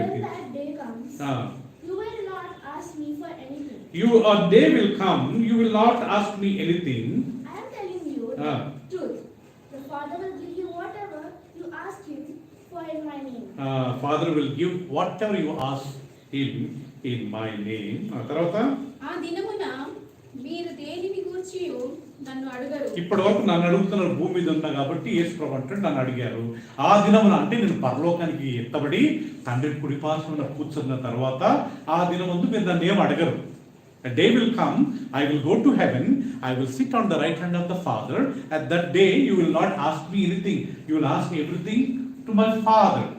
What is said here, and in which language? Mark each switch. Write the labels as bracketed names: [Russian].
[English] When that day comes, you will not ask me for anything. A day will come, you will not ask me anything. I am telling you the truth. The Father will give you whatever you ask Him for in my name. Father will give whatever you ask Him in my name. [Telugu] తర్వాత ఆ దినమున మీరు దేనిని గూర్చియు నన్ను అడగరు. ఇప్పటి వరకు నన్ను అడుగుతున్నారు, భూమి మీద ఉన్నా కాబట్టి యేసు ప్రభు అంటే నన్ను అడిగారు. ఆ దినమున అంటే నేను పరలోకానికి ఎత్తబడి తండ్రి కుడిపార్శ్వమున కూర్చున్న తర్వాత ఆ దినమందు మీరు నన్ను ఏం అడగరు. [English] A day will come, I will go to heaven, I will sit on the right hand of the Father. At that day you will not ask me anything, you will ask everything to my Father.